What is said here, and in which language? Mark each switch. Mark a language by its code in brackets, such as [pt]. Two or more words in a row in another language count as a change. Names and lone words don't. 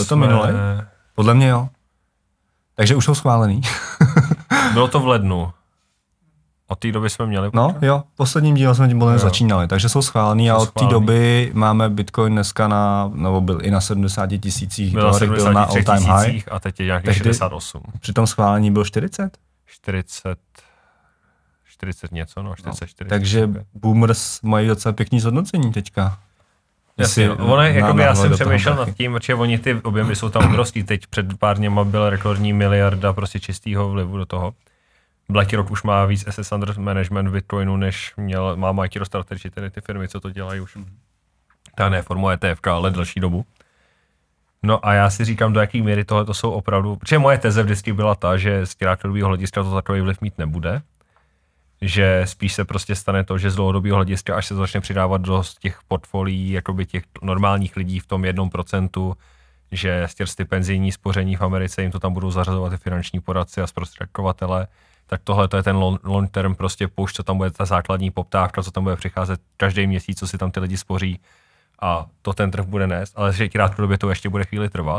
[cs] Podle mě jo. Takže už jsou schválený. Bylo to v lednu. Od té doby jsme měli. No jo, posledním dílem jsme tím začínali, takže jsou schválený a od té doby máme Bitcoin dneska nebo byl i na 70 tisících dolarech, byl na [en] all time high. [cs] A teď je nějakých 68. Při tom schválení byl 40? 40 něco, no, 44. Takže boomers mají docela pěkný zhodnocení teďka. Jasně, já jsem přemýšlel nad tím, protože oni ty objemy jsou tam obrovský. Teď před pár dněma byla rekordní miliarda prostě čistého vlivu do toho. BlackRock už má víc [en] assets under management [cs] Bitcoinu, než má MicroStrategy, tedy ty firmy, co to dělají už. Ta ne formou ETF, ale delší dobu. No a já si říkám, do jaký míry tohle to jsou opravdu, protože moje teze vždycky byla ta, že z krátkodobého hlediska to takový vliv mít nebude, že spíš se prostě stane to, že z dlouhodobého hlediska, až se začne přidávat do těch portfolií, jakoby těch normálních lidí v tom 1%, že z ty penzijní spoření v Americe jim to tam budou zařazovat i finanční poradci a zprostředkovatele, tak tohle to je ten [en] long term [cs] prostě push, co tam bude ta základní poptávka, co tam bude přicházet každý měsíc, co si tam ty lidi spoří a to ten trh bude nést, ale že krátkodobě to ještě bude chvíli trvat.